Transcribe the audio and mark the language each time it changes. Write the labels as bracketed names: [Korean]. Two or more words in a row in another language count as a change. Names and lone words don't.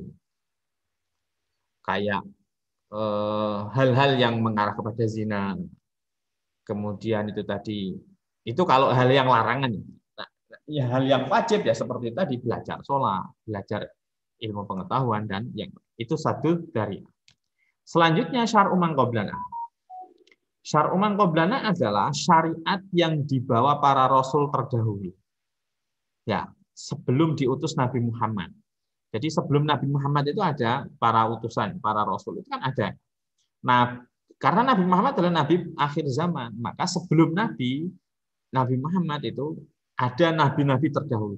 [Indonesian] Kayak hal-hal yang mengarah kepada zina. Kemudian itu tadi, itu kalau hal yang larangan. Nah, ya hal yang wajib ya seperti tadi belajar sholat, belajar ilmu pengetahuan dan yang itu satu dari. Selanjutnya [Arabic] syar'u man qablana. Syar'u man qablana [Indonesian] adalah syariat yang dibawa para rasul terdahulu. Ya, sebelum diutus Nabi Muhammad. Jadi sebelum Nabi Muhammad itu ada para utusan, para rasul itu kan ada. Nah, karena Nabi Muhammad adalah Nabi akhir zaman, maka sebelum Nabi Muhammad itu ada nabi-nabi terdahulu.